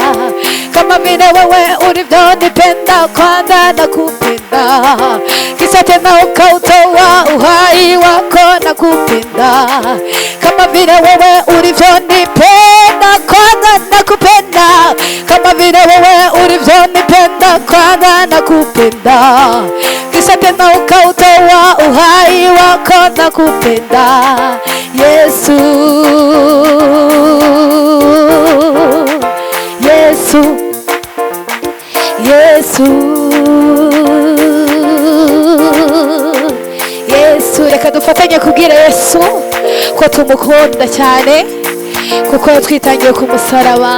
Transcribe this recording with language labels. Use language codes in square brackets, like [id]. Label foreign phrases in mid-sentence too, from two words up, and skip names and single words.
[sw] Kama vile wewe ulivyonipenda kwanza nakupenda, kisha tena ukautoa uhai wako nakupenda. Kama vile wewe ulivyonipenda kwanza nakupenda, kama vile wewe ulivyonipenda kwanza nakupenda, kisha tena ukautoa uhai wako nakupenda. Yesu, Yesu, Yesu, Yesu. [rw] Reka dufatanye kubwira Yesu ko tumukunda cyane, kuko yatwitangiye ku musaraba.